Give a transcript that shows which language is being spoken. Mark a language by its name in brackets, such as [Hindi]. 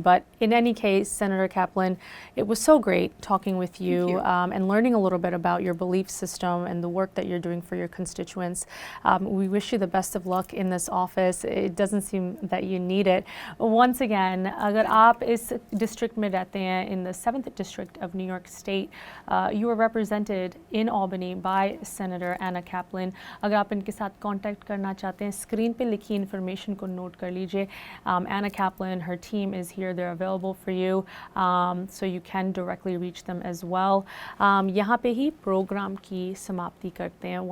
[English] But in any case, Senator Kaplan, it was so great talking with you, and learning a little bit about your belief system and the work that you're doing for your constituents. We wish you the best of luck in this office. It doesn't seem that you need it. Once again, [Hindi] अगर आप इस district में रहते हैं, [English] in the 7th district of New York State, you are represented in Albany by Senator Anna Kaplan. [Hindi] अगर आप इनके साथ contact करना चाहते हैं, screen पे लिखी information को note कर लीजिए. [English] Anna Kaplan, her team is here. They're available for you, so you can directly reach them as well. [Hindi] यहाँ पे ही program की समाप्ति करते हैं.